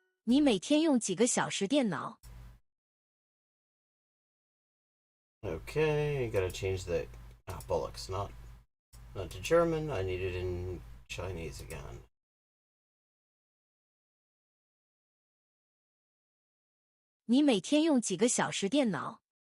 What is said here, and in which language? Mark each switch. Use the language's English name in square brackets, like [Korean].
[Chinese] 你每天用几个小时电脑？ [English] Okay, gotta change the bollocks, not to German. I need it in Chinese again. [Chinese] 你每天用几个小时电脑？